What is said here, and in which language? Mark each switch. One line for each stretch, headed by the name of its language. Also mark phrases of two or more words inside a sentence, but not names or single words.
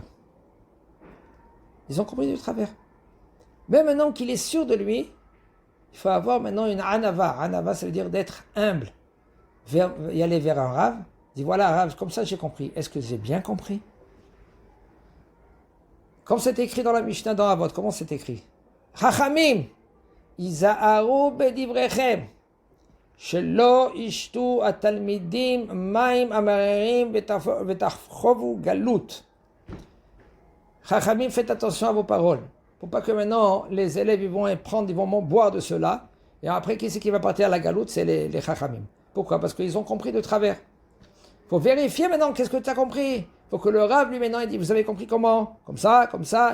French: Ils ont compris de travers. Mais maintenant qu'il est sûr de lui, il faut avoir maintenant une anava. Anava, ça veut dire d'être humble. Y aller vers un Rav, dire voilà Rav, comme ça j'ai compris. Est-ce que j'ai bien compris? Comme c'est écrit dans la Mishnah dans Avot, comment c'est écrit?
Hebrew: חכמים הזהרו בדבריכם. שלא ישתו התלמידים מים המררים ותחובו גלות.
French: Chachamim, faites attention à vos paroles. Pour pas que maintenant les élèves ils vont boire de cela. Et après, qui c'est qui va partir à la galoute? C'est les Chachamim. Pourquoi? Parce qu'ils ont compris de travers. Il faut vérifier maintenant qu'est-ce que tu as compris. Il faut que le Rav lui maintenant il dit, vous avez compris comment? Comme ça, comme ça.